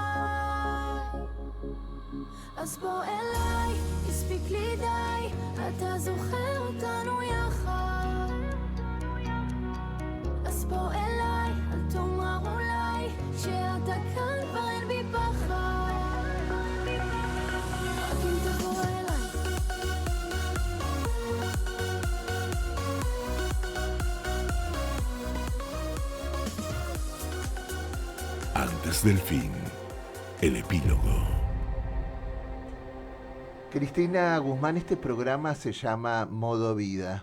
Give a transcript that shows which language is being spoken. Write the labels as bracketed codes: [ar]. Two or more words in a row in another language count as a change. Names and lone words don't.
[he] אז בוא אליי, הספיק לי די, אתה זוכר אותנו יחד. אז בוא אליי, אל תאמר אולי, שאתה כאן כבר אין בי פחד. רק אם תבוא אליי. [es] Antes del fin, el epílogo. Cristina Guzmán, este programa se llama Modo Vida.